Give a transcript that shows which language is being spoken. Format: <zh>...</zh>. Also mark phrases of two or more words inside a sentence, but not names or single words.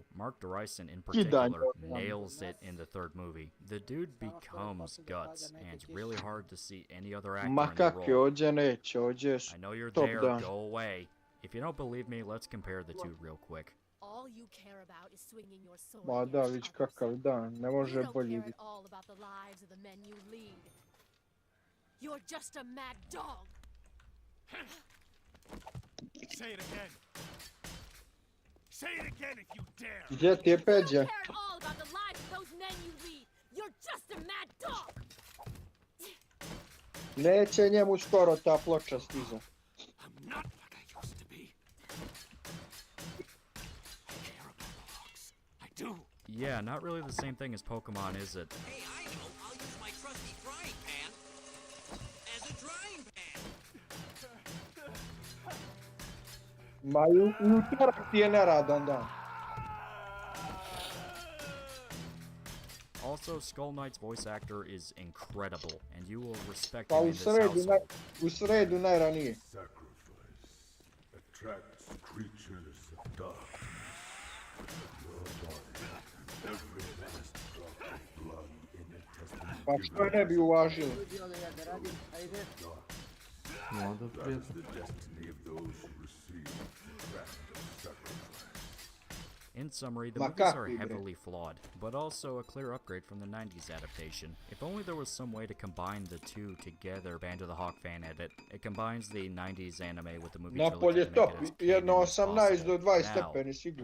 <en>Mark Dryson in particular nails it in the third movie. The dude becomes guts, and it's really hard to see any other actor in the role. I know you're there, go away. If you don't believe me, let's compare the two real quick. All you care about is swinging your sword.</en> <hr>Ma da, vidiš kakav dan, ne može bolje biti.</hr> <en>All about the lives of the men you lead. You're just a mad dog. Say it again. Say it again if you dare.</en> <hr>Gdje ti je Peđa?</hr> <en>All about the lives of those men you lead. You're just a mad dog.</en> <hr>Neće njemu skoro ta ploča stiza.</hr> <en>I'm not like I used to be. I care about the hawks. I do. Yeah, not really the same thing as Pokemon, is it? Hey, I know. I'll use my trusty frying pan as a drying pan.</en> <hr>Ma utorak ti je neradan dan.</hr> <en>Also, Skull Knight's voice actor is incredible, and you will respect him in this household.</en> <hr>U sredu najranije.</hr> <en>Sacrifice attracts creatures of dark. Your body, every last drop of blood in it has been</en> <hr>Pa što ne bi uvažili? No, dobro,</hr> <en>That's the destiny of those who receive random sacrifice. In summary, the movies are heavily flawed, but also a clear upgrade from the 90s adaptation. If only there was some way to combine the two together. Band of the Hawk fan edit. It combines the 90s anime with the movie trilogy to make it as canon as possible.</en>